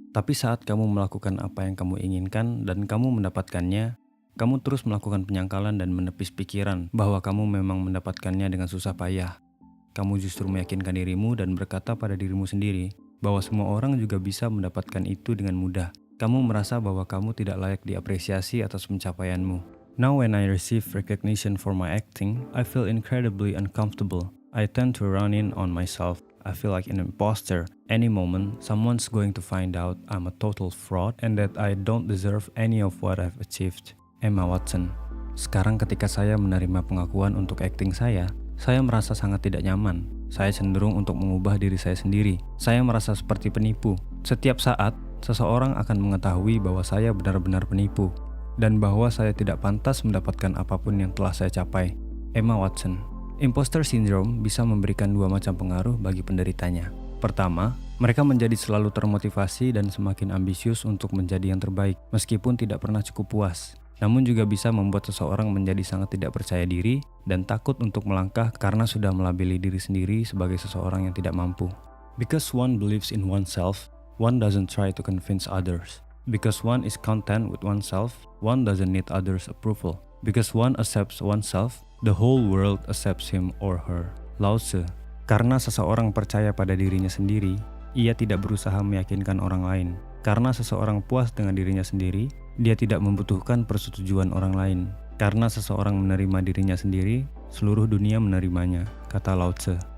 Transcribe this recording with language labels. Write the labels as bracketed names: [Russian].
[Indonesian] Tapi saat kamu melakukan apa yang kamu inginkan dan kamu mendapatkannya, kamu terus melakukan penyangkalan dan menepis pikiran bahwa kamu memang mendapatkannya dengan susah payah. Kamu justru meyakinkan dirimu dan berkata pada dirimu sendiri bahwa semua orang juga bisa mendapatkan itu dengan mudah. Kamu merasa bahwa kamu tidak layak diapresiasi atas pencapaianmu. [English] Now when I receive recognition for my acting, I feel incredibly uncomfortable. I tend to run in on myself. I feel like an imposter. Any moment, someone's going to find out I'm a total fraud and that I don't deserve any of what I've achieved. [Indonesian] Emma Watson. Sekarang ketika saya menerima pengakuan untuk acting saya merasa sangat tidak nyaman. Saya cenderung untuk mengubah diri saya sendiri. Saya merasa seperti penipu. Setiap saat, seseorang akan mengetahui bahwa saya benar-benar penipu dan bahwa saya tidak pantas mendapatkan apapun yang telah saya capai. Emma Watson. Imposter syndrome bisa memberikan dua macam pengaruh bagi penderitanya. Pertama, mereka menjadi selalu termotivasi dan semakin ambisius untuk menjadi yang terbaik, meskipun tidak pernah cukup puas. Namun juga bisa membuat seseorang menjadi sangat tidak percaya diri dan takut untuk melangkah karena sudah melabeli diri sendiri sebagai seseorang yang tidak mampu. [English] Because one believes in oneself, one doesn't try to convince others. Because one is content with oneself, one doesn't need others' approval. Because one accepts oneself, the whole world accepts him or her. Lao Tzu. [Indonesian] Karena seseorang percaya pada dirinya sendiri, ia tidak berusaha meyakinkan orang lain. Karena seseorang puas dengan dirinya sendiri, dia tidak membutuhkan persetujuan orang lain. Karena seseorang menerima dirinya sendiri, seluruh dunia menerimanya, kata Lao Tzu.